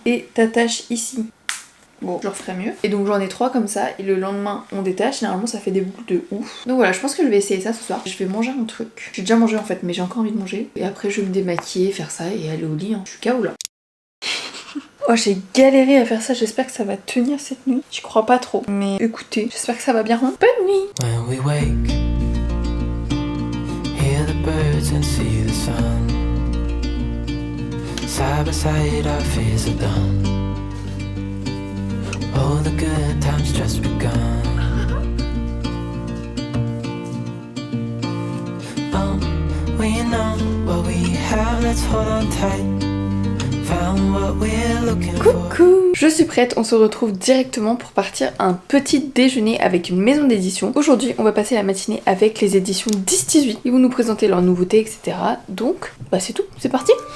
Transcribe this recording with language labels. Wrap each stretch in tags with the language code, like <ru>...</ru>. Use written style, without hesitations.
<fr>Et t'attaches ici. Bon, je le referai mieux. Et donc j'en ai 3 comme ça, et le lendemain on détache, généralement ça fait des boucles de ouf. Donc voilà, je pense que je vais essayer ça ce soir. Je vais manger un truc. J'ai déjà mangé en fait, mais j'ai encore envie de manger. Et après je vais me démaquiller, faire ça et aller au lit. Hein. Je suis KO là. Oh, j'ai galéré à faire ça, j'espère que ça va tenir cette nuit. J'y crois pas trop. Mais écoutez, j'espère que ça va bien. Hein. Bonne nuit.</fr> <en>When we wake, hear the birds and see the sun. Side by side our fears are done. Oh, the good times just begun. Oh, we know what we have, let's hold on tight. Found what we're looking for.</en> <fr>Coucou, je suis prête, on se retrouve directement pour partir à un petit déjeuner avec une maison d'édition. Aujourd'hui, on va passer la matinée avec les éditions 10-18. Ils vont nous présenter leurs nouveautés, etc. Donc, bah c'est tout, c'est parti.</fr>